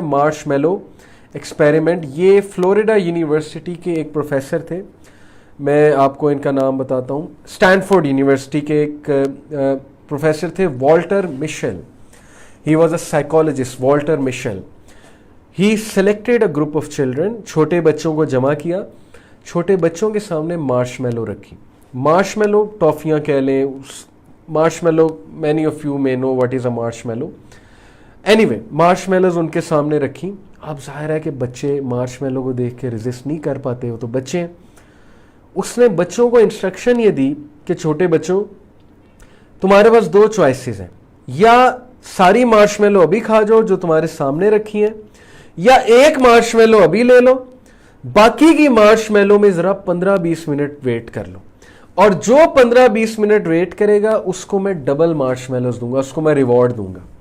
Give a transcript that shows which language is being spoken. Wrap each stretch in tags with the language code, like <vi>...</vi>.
<ur>مارش میلو experiment, یہ Florida university کے ایک پروفیسر تھے, میں آپ کو ان کا نام بتاتا ہوں. اسٹینفورڈ یونیورسٹی کے ایک پروفیسر تھے, Walter مشل.</ur> <en>He was a psychologist, Walter Mischel. He selected a group of children,</en> <ur>چھوٹے بچوں کو جمع کیا, چھوٹے بچوں کے سامنے مارش میلو رکھی. مارش میلو ٹافیاں کہہ لیں,</ur> <en>Marshmallow many of you may know what is a marshmallow.</en> <ur>Any way مارش میلوز ان کے سامنے رکھی. اب ظاہر ہے کہ بچے مارش میلو کو دیکھ کے ریزسٹ نہیں کر پاتے, وہ تو بچے ہیں. اس نے بچوں کو انسٹرکشن یہ دی کہ چھوٹے بچوں, تمہارے پاس دو چوائسز ہیں, یا ساری مارش میلو ابھی کھا جاؤ جو تمہارے سامنے رکھی ہیں, یا ایک مارش میلو ابھی لے لو, باقی کی مارش میلو میں ذرا 15-20 منٹ ویٹ کر لو, اور جو 15-20 منٹ ویٹ کرے گا اس کو میں ڈبل مارش میلوز دوں گا, اس کو میں ریوارڈ دوں گا.</ur>